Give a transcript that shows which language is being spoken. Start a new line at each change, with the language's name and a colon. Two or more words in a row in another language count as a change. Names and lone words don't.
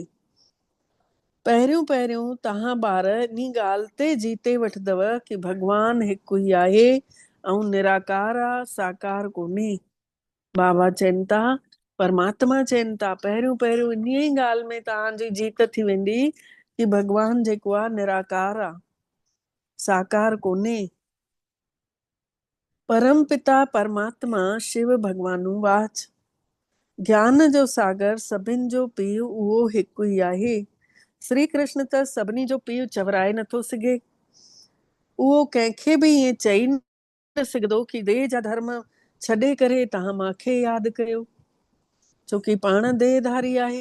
Sindhi: पहिरियों पहिरियों तव्हां ॿार इन ॻाल्हि ते जीते वठंदव कि भगवान हिकु ई आहे ऐं निराकार आहे, साकार कोन्हे। बाबा चवनि था, परमात्मा चवनि था, पहिरियों पहिरियों इन ई ॻाल्हि में तव्हांजी जीत थी वेंदी कि भगवान जेको आहे निराकार आहे, साकार कोन्हे। परम पिता परमात्मा शिव भगवानु वाच। ज्ञान जो सागर सभिनि जो पीउ उहो हिकु ई आहे। श्री कृष्ण त सभिनी जो पीउ चवराए नथो सघे। उहो कंहिंखे बि ईअं चई न सघंदो कि देह जा धर्म छॾे करे तव्हां मूंखे यादि कयो, छोकी पाण देहधारी आहे।